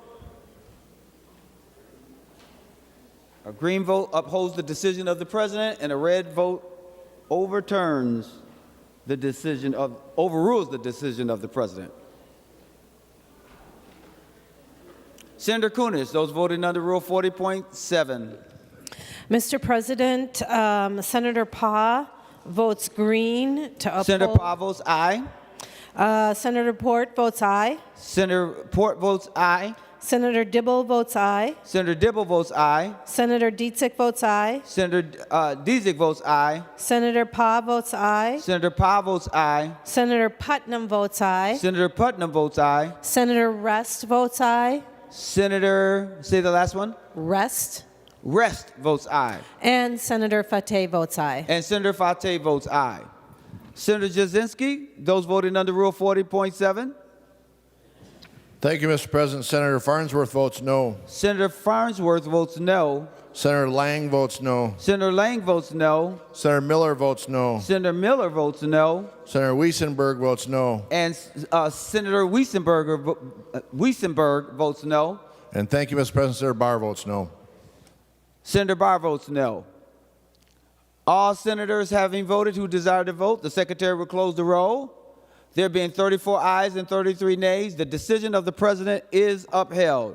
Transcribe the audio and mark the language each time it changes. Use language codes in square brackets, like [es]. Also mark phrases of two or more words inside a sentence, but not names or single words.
[en] A green vote upholds the decision of the president, and a red vote overrules the decision of the president. Senator Kunis, those voting under Rule 40.7. Mr. President, Senator Pa votes green to uphold. Senator Pa votes aye. Senator Port votes aye. Senator Port votes aye. Senator Dibble votes aye. Senator Dibble votes aye. Senator Dietzick votes aye. Senator Dietzick votes aye. Senator Pa votes aye. Senator Pa votes aye. Senator Putnam votes aye. Senator Putnam votes aye. Senator Rest votes aye. Senator, say the last one. Rest. Rest votes aye. And Senator Fateh votes aye. And Senator Fateh votes aye. Senator Jasinski, those voting under Rule 40.7. Thank you, Mr. President. Senator Farnsworth votes no. Senator Farnsworth votes no. Senator Lang votes no. Senator Lang votes no. Senator Miller votes no. Senator Miller votes no. Senator Weissenberg votes no. And Senator Weissenberg votes no. And thank you, Mr. President. Senator Barr votes no. Senator Barr votes no. All senators having voted who desire to vote, the secretary will close the roll. There being 34 ayes and 33 nays, the decision of the president is upheld.